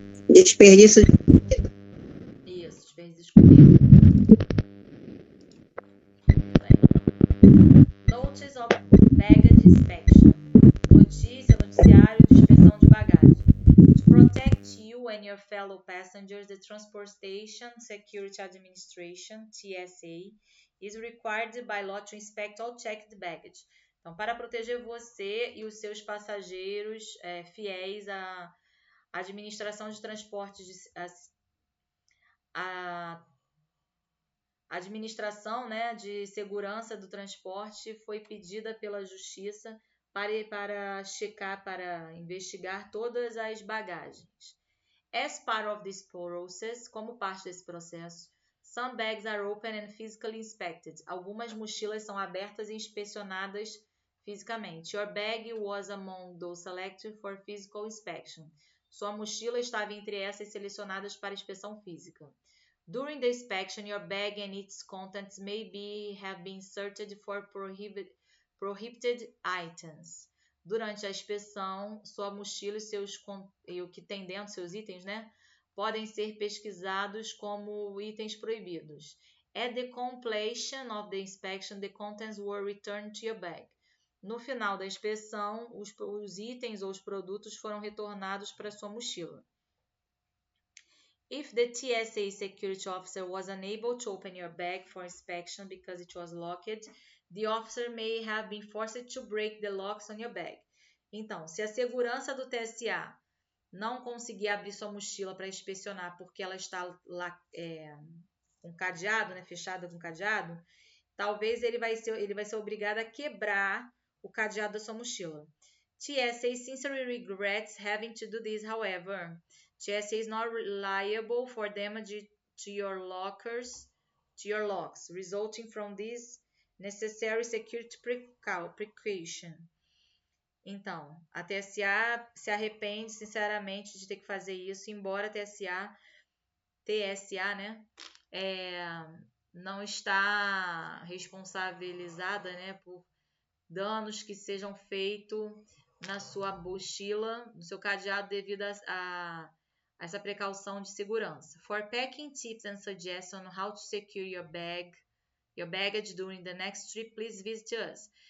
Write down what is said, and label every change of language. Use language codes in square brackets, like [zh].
[pt] Desperdício de comida. Isso, desperdício de comida. [en] Notice of baggage inspection. [pt] Noticiário de inspeção de bagagem. [en] To protect you and your fellow passengers, the Transportation Security Administration, TSA, is required by law to inspect all checked baggage. [pt] Então, para proteger você e os seus passageiros fiéis à administração de transportes, a administração, né, de segurança do transporte foi pedida pela Justiça para checar, para investigar todas as bagagens. [en] As part of this process, [pt] como parte desse processo, [en] some bags are open and physically inspected. [pt] Algumas mochilas são abertas e inspecionadas fisicamente. [en] Your bag was among those selected for physical inspection. [pt] Sua mochila estava entre essas selecionadas para inspeção física. [en] During the inspection, your bag and its contents may have been searched for prohibited items. [pt] Durante a inspeção, sua mochila e o que tem dentro, seus itens, né, podem ser pesquisados como itens proibidos. [en] At the completion of the inspection, the contents were returned to your bag. [pt] No final da inspeção, os itens ou os produtos foram retornados para sua mochila. [en] If the TSA security officer was unable to open your bag for inspection because it was locked, the officer may have been forced to break the locks on your bag. [pt] Então, se a segurança do TSA não conseguir abrir sua mochila para inspecionar porque ela está lá com cadeado, né, fechada com cadeado, talvez ele vai ser obrigado a quebrar o cadeado da sua mochila. [en] TSA sincerely regrets having to do this, however. TSA is not liable for damage to your locks, resulting from this necessary security precaution. [pt] Então, a TSA se arrepende sinceramente de ter que fazer isso, embora a TSA, né, não está responsabilizada, né, por danos que sejam feitos na sua mochila, no seu cadeado, devido a essa precaução de segurança. [en] For packing tips and suggestions on how to secure your baggage during the next trip, please visit us.